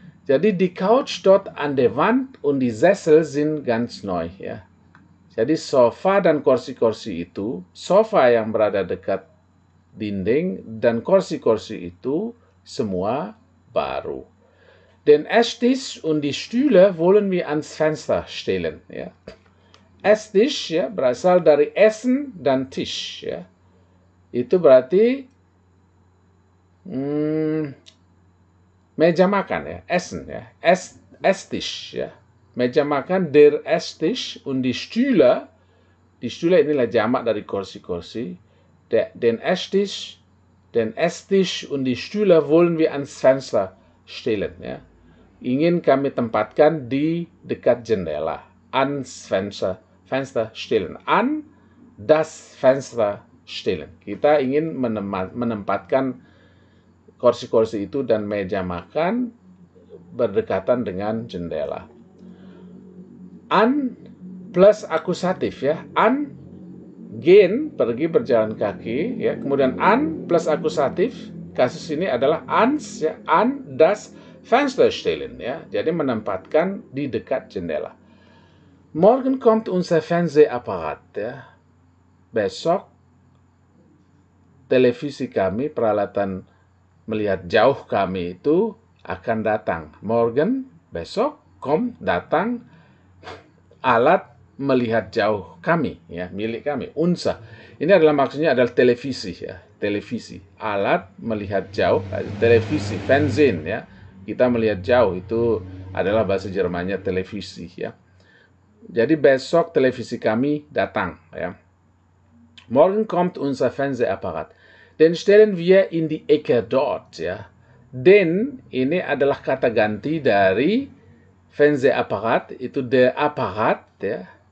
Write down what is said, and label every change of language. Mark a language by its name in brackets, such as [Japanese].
[German] Jadi die Couch dort an der Wand und die Sessel sind ganz neu, ya. [Indonesian] Jadi sofa dan kursi-kursi itu, sofa yang berada dekat dinding dan kursi-kursi itu semua baru. [German] Den Esstisch und die Stühle wollen wir ans Fenster stellen, ya. [Indonesian] Esstisch, ya, berasal dari Essen dan Tisch, ya. Itu berarti meja makan, ya, Essen, ya, Esstisch, ya, meja makan, der Esstisch und die Stühle inilah jamak dari kursi-kursi, [German] den Esstisch und die Stühle wollen wir ans Fenster stellen, [Indonesian] ya. Ingin kami tempatkan di dekat jendela, ans Fenster stellen, [German] an das Fenster stellen. [Indonesian] Kita ingin menempatkan kursi-kursi itu dan meja makan berdekatan dengan jendela. An plus akusatif, ya. An, gehen, pergi berjalan kaki, ya. Kemudian an plus akusatif, kasus ini adalah ans, ya, an das Fenster stellen, ya. Jadi menempatkan di dekat jendela. [German] Morgen kommt unser Fernsehapparat, ya. [Indonesian] Besok televisi kami, peralatan melihat jauh kami itu akan datang. Morgen, besok, kommt, datang, alat melihat jauh kami, ya, milik kami, unser. Ini adalah maksudnya adalah televisi, ya, televisi. Alat melihat jauh, televisi, Fernsehen, ya. Kita melihat jauh, itu adalah bahasa Jermannya televisi, ya. Jadi besok televisi kami datang, ya. [German] Morgen kommt unser Fernsehapparat. Den stellen wir in die Ecke dort, ya. [Indonesian] Den ini adalah kata ganti dari Fernsehapparat, itu der Apparat, ya.